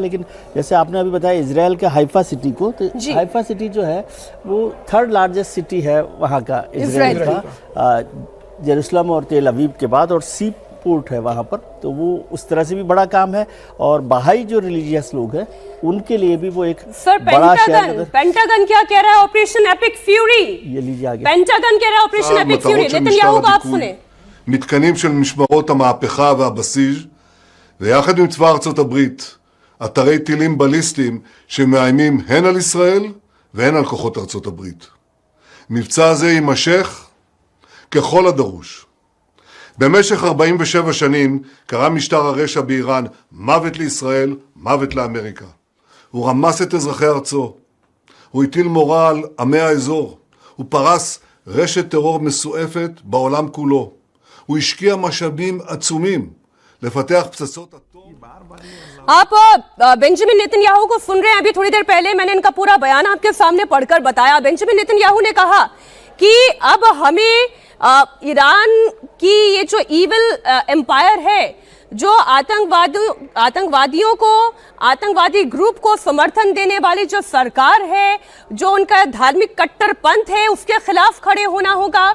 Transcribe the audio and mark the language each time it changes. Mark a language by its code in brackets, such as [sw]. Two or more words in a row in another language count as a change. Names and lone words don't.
[hi] लेकिन जैसे आपने अभी बताया इजराइल के हाइफा सिटी को, तो हाइफा सिटी जो है वो [en] 3rd largest city [hi] है वहाँ का, इजराइल का, जेरूसलम और तेल अवीव के बाद, और [en] sea port [hi] है वहाँ पर। तो वो उस तरह से भी बड़ा काम है। और बहाई जो रिलीजियस लोग हैं उनके लिए भी वो एक सर बड़ा शहर। पेंटागन क्या कह रहा है? ऑपरेशन एपिक फ्यूरी। ये लीजिए आगे। पेंटागन कह रहा है ऑपरेशन एपिक फ्यूरी। नेतन्याहू को आप सुने। [he] מתקנים של משמרות המהפכה והבסיס, ויחד עם צבא ארצות הברית, אתרי טילים בליסטיים שמאיימים הן על ישראל והן על כוחות ארצות הברית. מבצע הזה יימשך ככל הדרוש. במשך 47 שנים קרא משטר הרשע באיראן מוות לישראל, מוות לאמריקה. הוא רמס את אזרחי ארצו. הוא הטיל מורא על עמי האזור. הוא פרס רשת טרור מסועפת בעולם כולו. הוא השקיע משאבים עצומים לפתח פצצות אטום. [hi] आप बेंजामिन नेतन्याहू को सुन रहे हैं। अभी थोड़ी देर पहले मैंने इनका पूरा बयान आपके सामने पढ़कर बताया। बेंजामिन नेतन्याहू ने कहा कि अब हमें ईरान की ये जो [en] evil empire [hi] है, जो आतंकवादियों को, आतंकवादी ग्रुप को समर्थन देने वाली जो सरकार है, जो उनका धार्मिक कट्टरपंथ है, उसके खिलाफ खड़े होना होगा।